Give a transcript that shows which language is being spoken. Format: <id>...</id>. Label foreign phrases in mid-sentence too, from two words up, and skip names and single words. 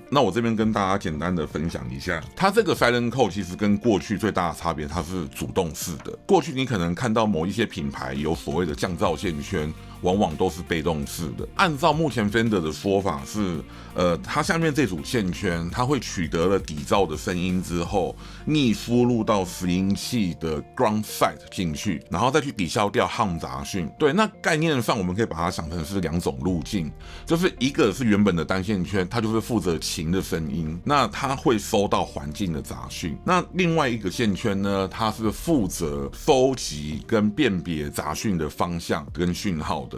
<zh>那我這邊跟大家簡單的分享一下，它這個 Silent Core 其實跟過去最大的差別，它是主動式的。過去你可能看到某一些品牌有所謂的降噪線圈，往往都是被動式的。按照目前 Fender 的說法是，它下面這組線圈，它會取得了底噪的聲音之後，逆輸入到拾音器的</zh> <en>ground side</en> <zh>進去，然後再去抵消掉沆雜訊。對，那概念上我們可以把它想成是2種路徑，就是一個是原本的單線圈，它就是負責琴的聲音，那它會收到環境的雜訊。那另外一個線圈呢，它是負責收集跟辨別雜訊的方向跟訊號的。</zh>